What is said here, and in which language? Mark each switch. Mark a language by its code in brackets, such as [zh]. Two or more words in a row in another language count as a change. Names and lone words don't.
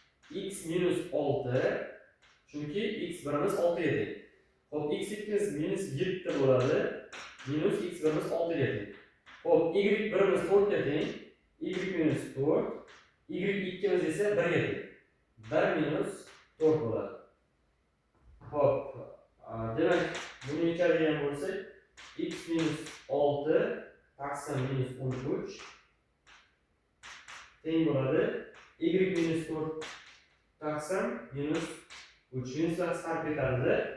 [uz] x minus 6 chunki x birimiz 6 ga teng. Xo'p, x ikkimiz minus 7 bo'ladi. Minus x birimiz 6 ga teng. Xo'p, y birimiz 4 ga teng. Y minus 4, y ikkimiz esa 1 ga teng. 1 minus 4 bo'ladi. Xo'p, demak, buni yechadigan bo'lsak, x minus 6 taqsim minus 13 teng bo'ladi. Y minus 4 taqsim minus 3 minuslar chiqarib ketadi.